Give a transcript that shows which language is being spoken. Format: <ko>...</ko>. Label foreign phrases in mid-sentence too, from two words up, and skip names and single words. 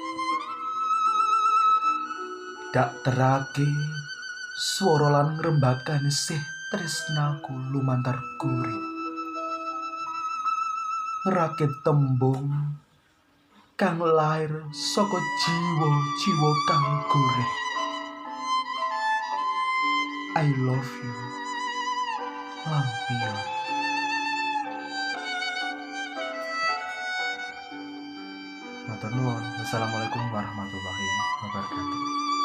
<jv>Dak terake swara lan ngrembakane sih tresnaku lumantar gurih. Ngerakit tembung kang lair saka jiwa-jiwa kang goreh.</jv> <en>I love you Lampion.</en> <jv>Matur nuwun.</jv> <ar>والسلام عليكم ورحمة الله وبركاته.</ar>